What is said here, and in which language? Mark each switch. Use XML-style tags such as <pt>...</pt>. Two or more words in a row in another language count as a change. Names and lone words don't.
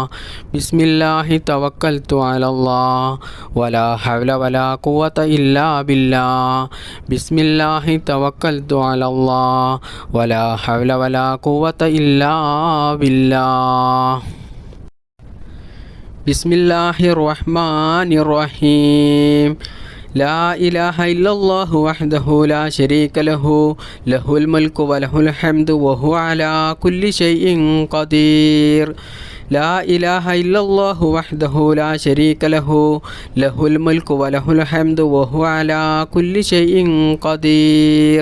<ar>بسم الله توكلت على الله ولا حول ولا قوة إلا بالله. بسم الله توكلت على الله ولا حول ولا قوة إلا بالله. بسم الله الرحمن الرحيم. لا إله إلا الله وحده لا شريك له له الملك وله الحمد وهو على كل شيء قدير. لا إله إلا الله وحده لا شريك له له الملك وله الحمد وهو على كل شيء قدير.</ar>